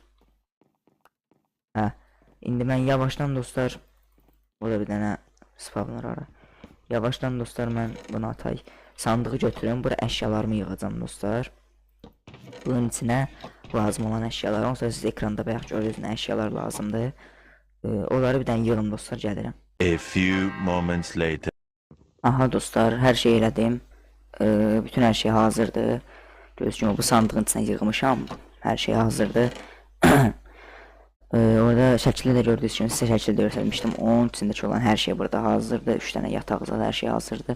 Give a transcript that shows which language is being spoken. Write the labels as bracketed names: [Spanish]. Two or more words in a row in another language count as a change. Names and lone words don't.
[Azerbaijani] Hə, indi mən yavaşdan dostlar, burada bir dənə spawner ara. Yavaşdan dostlar mən bunu atay. Sandığı götürürüm, bura əşyalarımı yığacam dostlar. Bunun içinə lazım olan əşyalar. Onsa siz ekranda bayaq görürsünüz nə əşyalar lazımdır. Onları bir dənə yığım dostlar, gəlirəm. [English] A few moments later. [Azerbaijani] Aha dostlar, hər şey elədim. Bütün hər şey hazırdır. Gördüyünüz kimi bu sandığın içinə yığmışam. Hər şey hazırdır. Orada şəkildə də gördüyünüz kimi sizə şəkildə göstərmişdim. Onun içindəki olan hər şey burada hazırdır. 3 dənə yataq zad, hər şey hazırdır.